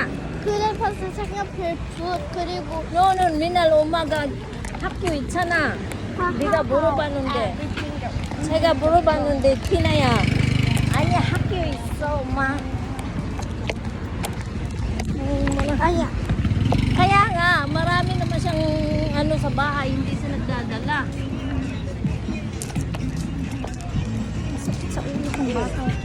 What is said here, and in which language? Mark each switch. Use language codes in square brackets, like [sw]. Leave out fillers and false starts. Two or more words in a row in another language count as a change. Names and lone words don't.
[ko] 그래서 색연필 그리고 너는 맨날 엄마가 학교 있잖아. 네가 물어봤는데. 제가 물어봤는데 티나야. 아니 학교 있어 엄마. 아니야. [tl] Kaya nga, marami naman siyang ano sa bahay, hindi siya nagdadala. Masakit sa ulo kong bata.